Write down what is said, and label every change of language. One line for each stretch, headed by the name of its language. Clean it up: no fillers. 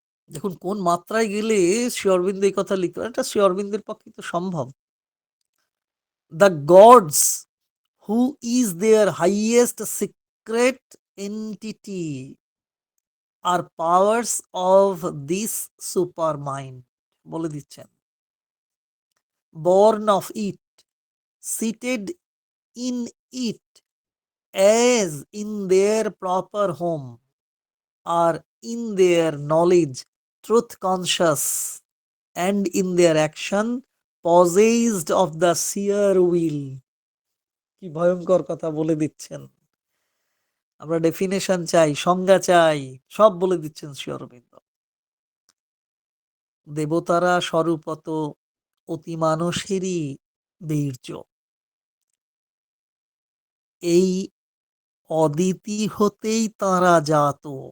Bangla: দেখুন কোন মাত্রায় গেলে শ্রী অরবিন্দ এই কথা লিখতে পারেন, এটা শ্রী অরবিন্দের পক্ষে তো সম্ভব।
English: the gods who is their highest secret entity আর powers of this super mind,
Bangla: বলে দিচ্ছেন।
English: born of it, seated in it as in their proper home, are in their knowledge truth conscious, and in their action possessed of the sheer will.
Bangla: কি ভয়ঙ্কর কথা বলে দিচ্ছেন! আমরা definition চাই, সংজ্ঞা চাই, সব বলে দিচ্ছেন শ্রী অরবিন্দ। দেবতারা স্বরূপত অতি মানুষেরই বীর্য। এই অদিতি হতেই তাঁরা জাত।